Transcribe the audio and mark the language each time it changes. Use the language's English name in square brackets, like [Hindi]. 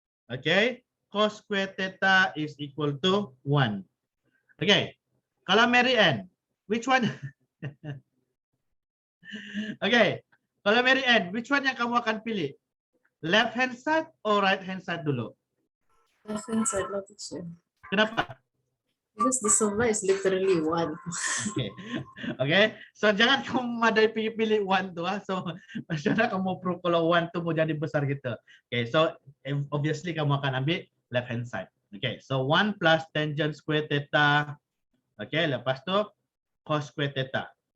[English] Okay, cos square theta is equal to 1. Okay, [Malay] kalau [English] Mary Ann, which one? Okay. [Malay] Kalau Mary Ann, [English] which one [Malay] yang kamu akan pilih? [English] Left hand side or right hand side dulu? Left hand side lah teacher. [Malay] Kenapa? [English] Because the Sova is literally 1. Okay. Okay. [Malay] So jangan kamu memadai pilih one tu ah. So macam mana kamu prove kalau one tu mau jadi besar gitu. Okay. [English] So obviously [Malay] kamu akan ambil [English] left hand side. Okay. So 1 plus tangent square theta. Okay. [Malay] Lepas tu cos square theta.